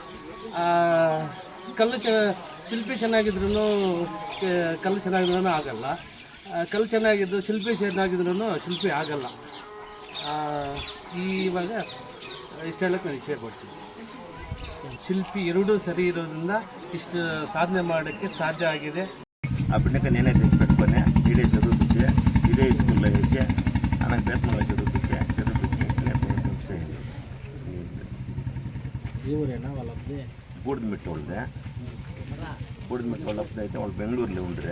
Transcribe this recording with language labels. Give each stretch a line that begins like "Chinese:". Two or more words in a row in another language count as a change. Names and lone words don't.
Kannada: ಶಿಲ್ಪಿ ಚೆನ್ನಾಗಿದ್ರೂ ಕಲ್ಲು ಚೆನ್ನಾಗಿದ್ರೂ ಆಗಲ್ಲ. ಕಲ್ಲು ಚೆನ್ನಾಗಿದ್ದು ಶಿಲ್ಪಿ ಚೆನ್ನಾಗಿದ್ರೂ ಶಿಲ್ಪಿ ಆಗಲ್ಲ. ಇವಾಗ ಇಷ್ಟು ಹೇಳಕ್ಕೆ ನಾನು ಇಚ್ಛೆ ಪಡ್ತೀನಿ. ಶಿಲ್ಪಿ ಎರಡೂ ಸರಿ ಇರೋದ್ರಿಂದ ಇಷ್ಟು ಸಾಧನೆ ಮಾಡೋಕ್ಕೆ ಸಾಧ್ಯ ಆಗಿದೆ.
Telugu: ఆ బిడ్డకి నేనే తెచ్చి పెట్టుకొని ఈడే చదువుపించే, ఇదే స్కూల్లో వేసి ఆయనకు బేతమల్లో చదివించి ఈ ఊరేనా వాళ్ళది? బూడిదమిట్టు వాళ్ళదే. బూడిదమిట్టు వాళ్ళప్పుడు అయితే వాళ్ళు బెంగళూరులో ఉండరే.